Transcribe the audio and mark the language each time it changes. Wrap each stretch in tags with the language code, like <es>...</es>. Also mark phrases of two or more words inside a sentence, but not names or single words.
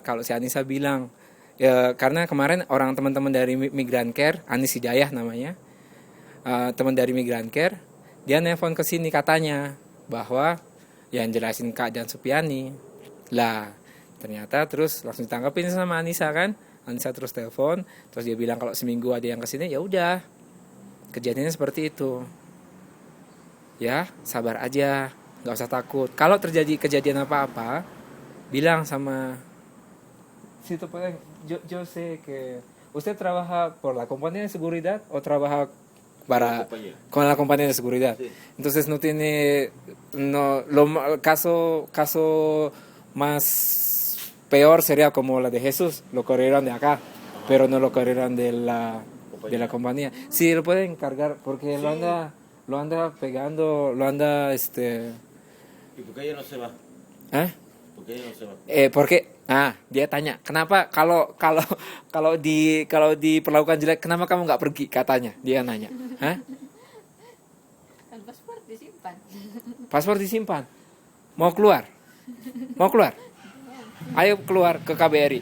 <id>Kalau si Anissa bilang, ya karena kemarin teman-teman dari Migran Care, Anis Hidayah namanya, teman dari Migran Care, dia nelpon ke sini katanya bahwa yang jelasin keadaan Supiani, lah ternyata terus langsung ditangkapin sama Anissa kan. Anissa terus telepon, terus dia bilang kalau seminggu ada yang kesini, ya udah, kejadiannya seperti itu. Ya, sabar aja, nggak usah takut. Kalau terjadi kejadian apa-apa, bilang sama situ pueden.</id> <es>Yo sé que usted trabaja por la compañía de seguridad o trabaja con la compañía de seguridad. Sí. Entonces no tiene caso más peor sería como la de Jesús, lo corrieron de acá, pero no lo corrieron de la compañía. Sí, lo pueden encargar porque sí. lo anda pegando, lo anda ¿Y por qué ella no se va? ¿Por qué ella no se va?</es> <id>Porque dia tanya, kenapa kalau diperlakukan jelek, kenapa kamu nggak pergi, katanya. Dia nanya. Paspor disimpan. Mau keluar? Ayo keluar ke KBRI.</id>